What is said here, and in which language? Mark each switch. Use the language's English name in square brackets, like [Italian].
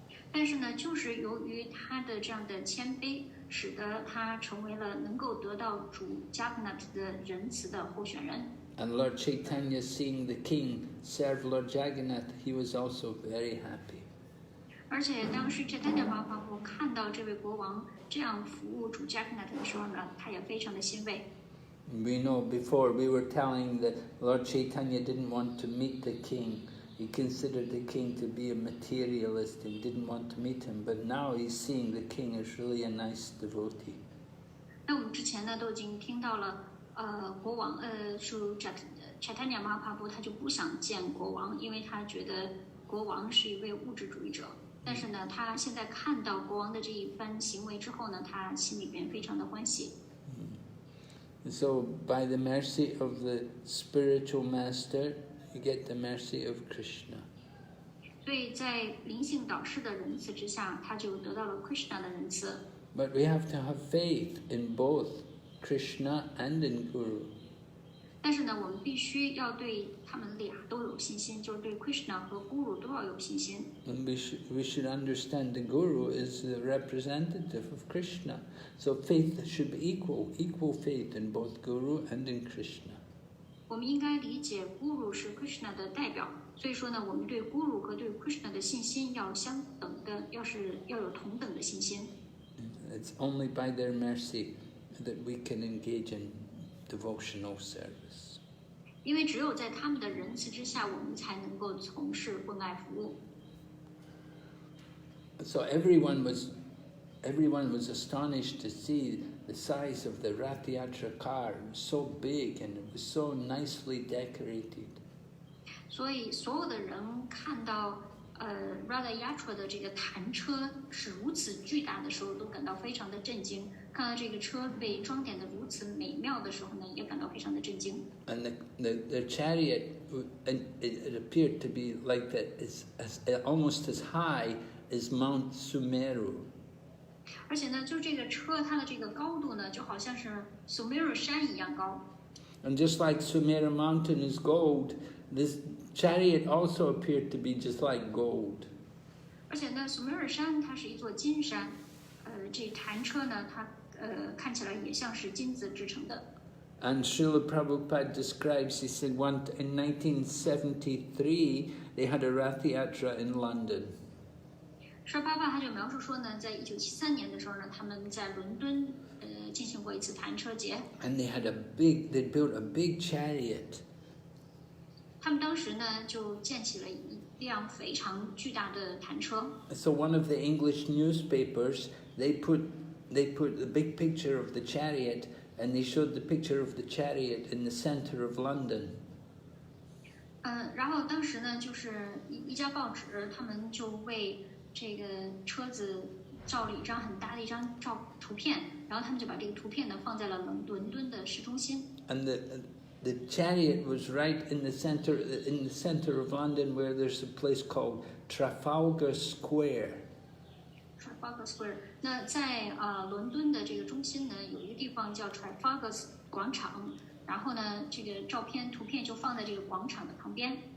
[Chinese] 但是呢，就是由于他的这样的谦卑，使得他成为了能够得到主 Jagannath 的仁慈的候选人。 [English] And Lord Caitanya, seeing the king serve Lord Jagannath, he was also very happy. [Chinese] 而且当时 Caitanya Mahaprabhu 看到这位国王这样服务主 Jagannath 的时候呢，他也非常的欣慰。 [English] We know before we were telling that Lord Caitanya didn't want to meet the king. He considered the king to be a materialist and didn't want to meet him. But now he's seeing the king as really a nice devotee. [Chinese] 那我们之前呢都已经听到了，国王主 Caitanya Mahaprabhu 他就不想见国王，因为他觉得国王是一位物质主义者。但是呢，他现在看到国王的这一番行为之后呢，他心里边非常的欢喜。 [English] So by the mercy of the spiritual master, you get the mercy of Krishna. [Chinese] 所以在灵性导师的仁慈之下，他就得到了 Krishna 的仁慈。 [English] But we have to have faith in both Krishna and in Guru. [Chinese] 但是呢，我们必须要对他们俩都有信心，就是对 Krishna 和 Guru 都要有信心。 [English] And we should understand the Guru is the representative of Krishna. So faith should be equal faith in both Guru and in Krishna. [Chinese] 我们应该理解 Guru 是 Krishna 的代表，所以说呢，我们对 Guru 和对 Krishna 的信心要相等的，要有同等的信心。 [English] It's only by their mercy that we can engage in devotional service. [Chinese] 因为只有在他们的仁慈之下，我们才能够从事关爱服务。 [English] So everyone was astonished to see the size of the Rath Yatra car. It was so big and it was so nicely decorated. [Chinese] 所以所有的人看到Rath Yatra 的这个坛车是如此巨大的时候，都感到非常的震惊。看到这个车被装点的如此美妙的时候呢，也感到非常的震惊。 [English] And the chariot, it appeared to be like that, almost as high as Mount Sumeru. [Chinese] 而且呢，就这个车它的这个高度呢，就好像是 Sumeru 山一样高。 [English] And just like Sumeru mountain is gold, this chariot also appeared to be just like gold. [Chinese] 而且呢，Sumeru 山它是一座金山，这弹车呢，它看起来也像是金子制成的。 [English] And Srila Prabhupada describes, he said, in 1973 they had a Rath Yatra in London. [Chinese] 舍巴巴他就描述说呢，在1973年的时候呢，他们在伦敦进行过一次弹车节。 [English] And they built a big chariot. [Chinese] 他们当时呢就建起了一辆非常巨大的弹车。 [English] So one of the English newspapers, they put the big picture of the chariot, and they showed the picture of the chariot in the center of London. [Chinese] 然后当时呢，就是一家报纸，他们就为这个车子照了一张很大的一张图片，然后他们就把这个图片呢放在了伦敦的市中心。 [English] And the chariot was right in the center of London, where there's a place called Trafalgar Square. Trafalgar Square。 [Chinese] 那在伦敦的这个中心呢，有一个地方叫 Trafalgar 广场。然后呢，这个图片就放在这个广场的旁边。